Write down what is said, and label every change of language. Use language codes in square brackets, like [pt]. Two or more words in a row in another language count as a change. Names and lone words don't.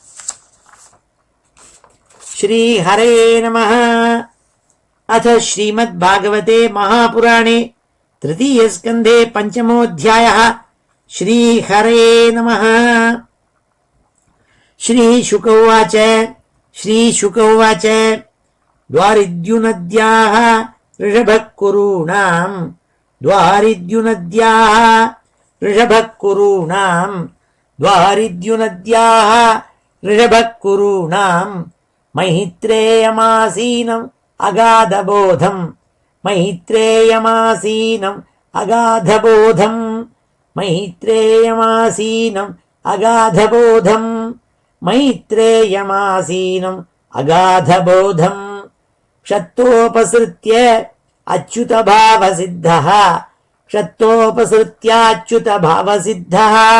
[sa] श्री हरये नमः. अथ श्रीमद्भागवते महापुराणे तृतीय स्कन्धे பஞ்சமோऽध्यायः. श्री हरये नमः। श्री शुक उवाच. श्री शुक उवाच. द्वारिद्युनद्याः ऋषभः कुरूणाम् द्वारिद्युनद्याः ऋषभः कुरूणाम् द्वारिद्युनद्याः ऋषभः कुरूणाम् मैत्रेयमासीनम् अगाधबोधम् मैत्रेयमासीनम् अगाधबोधम् मैत्रेयमासीनम् अगाधबोधम् मैत्रेयमासीनम् अगाधबोधम् क्षत्तोपसृत्य अच्युतभावसिद्धः क्षत्तोपसृत्याच्युतभावसिद्धः